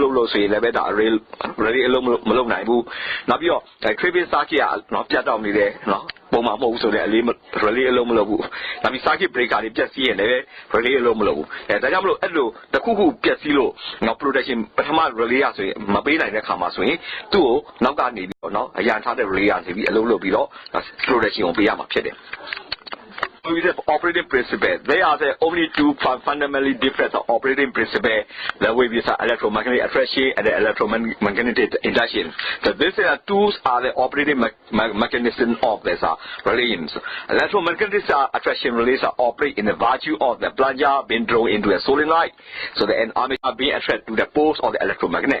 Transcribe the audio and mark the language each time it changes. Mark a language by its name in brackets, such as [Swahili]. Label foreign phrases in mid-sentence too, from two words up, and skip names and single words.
[Burmese] လုံးလို့ဆိုရင်လည်းပဲဒါ relay အလုံးမလုံးနိုင်ဘူး။နောက်ပြီးတော့ [English] tripping circuit [Burmese] ကနော်ပြတ်တောက်နေတယ်နော်ပုံမှန်မဟုတ်ဘူးဆိုတော့relay အလုံးမလုံးဘူး။နောက်ပြီး [English] circuit breaker [Burmese] တွေပြတ်စီးရင်လည်း relay အလုံးမလုံးဘူး။ဒါကြောင့်မလို့အဲ့လိုတစ်ခုခုပြတ်စီးလို့နော် protection ပထမ relay ဆိုရင်မပေးနိုင်တဲ့ခါမှာဆိုရင်သူ့ကိုနောက်ကနေပြီးတော့နော်အရန်ထားတဲ့ relay ကနေပြီးအလုံးလုပ်ပြီးတော့ protection ကိုပေးရမှာဖြစ်တယ်။ [English] With the operating principle, they are the only two fundamentally different operating principles. The way we say electromagnetic attraction and the electromagnetic induction. So these tools are the operating mechanism of these relays. Electromagnetic attraction relays operate in the virtue of the plunger being drawn into a solenoid, so the armature being attracted to the poles of the electromagnet.